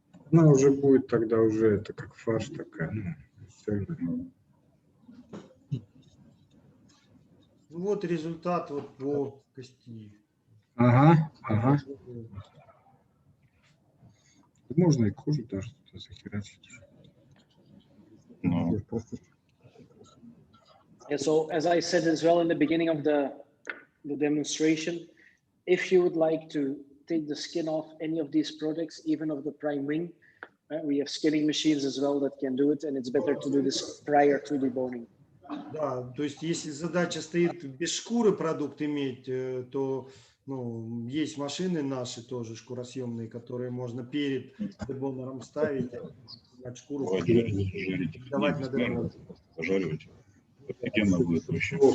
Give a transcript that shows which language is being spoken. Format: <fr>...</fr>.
<ru>она уже будет тогда уже, это как фарш такая, ну, цельная. Ну, вот результат вот по кости. Ага, ага. Можно и кожу даже захерачить. Но</ru> <en>Yeah, so as I said as well in the beginning of the demonstration, if you would like to take the skin off any of these products, even of the prime wing, we have skinning machines as well that can do it, and it's better to do this prior to deboning.</en> <ru>Да, то есть если задача стоит без шкуры продукт иметь, то ну, есть машины наши тоже шкуросъемные, которые можно перед дебонером ставить, снимать шкуру, давать на дебонер. зажаривать. Офигенно будет вообще.</ru>